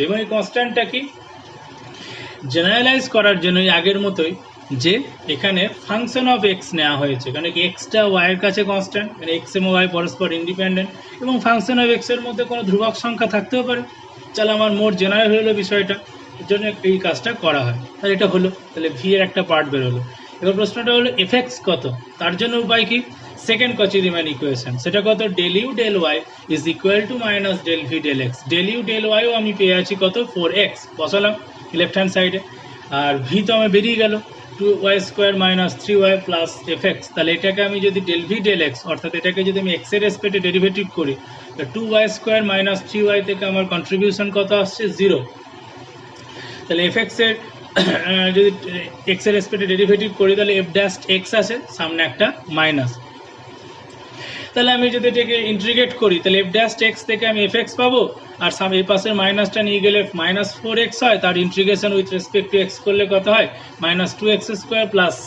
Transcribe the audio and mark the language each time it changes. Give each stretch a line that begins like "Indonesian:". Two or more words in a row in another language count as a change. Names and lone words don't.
Bangla: এবং এই কনস্ট্যান্টটা কি জেনারেলাইজ করার জন্য আগের মতোই যে এখানে
English: function of x
Bangla: নেওয়া হয়েছে, কারণ কি এক্সটা ওয়াই এর কাছে কনস্ট্যান্ট, মানে এক্স এবং ওয়াই পরস্পর ইন্ডিপেন্ডেন্ট এবং
English: function of x
Bangla: এর মধ্যে কোনো ধ্রুবক সংখ্যা থাকতেও পারে। তাহলে আমার মোট জেনারেল হলো বিষয়টা, এর জন্য এই কাজটা করা হয়। তাহলে এটা হলো, তাহলে ভি এর একটা পার্ট বেরোলো। এবার প্রশ্নটা হলো
English: f x
Bangla: কত, তার জন্য উপায় কি,
English: second Cauchy Riemann equation,
Bangla: সেটা কত
English: del u del y is equal to minus del v del x। del u del y
Bangla: ও আমি পেয়ে আছি কত 4x, বসালাম
English: left hand sideে,
Bangla: আর ভি তো আমার বেরিয়ে গেল
English: 2y square minus 3y plus fx.
Bangla: তাহলে এটাকে আমি যদি
English: del v del x
Bangla: অর্থাৎ এটাকে যদি আমি x এর রেসপেক্টে ডেরিভেটিভ করি,
English: 2y square minus 3y
Bangla: থেকে আমার কন্ট্রিবিউশন কত আসছে 0। তাহলে fx এর যদি x এর রেসপেক্টে ডেরিভেটিভ করি তাহলে
English: f dash x
Bangla: আসে, সামনে একটা মাইনাস। তাহলে আমি যদি এটাকে ইন্টিগ্রেট করি তাহলে
English: f dash x
Bangla: থেকে আমি fx পাবো, আর সামনে এই পাশের মাইনাসটা নিয়ে গেলে
English: minus 4x
Bangla: হয়, তার
English: integration with respect to x
Bangla: করলে কত হয়
English: minus 2x square plus c.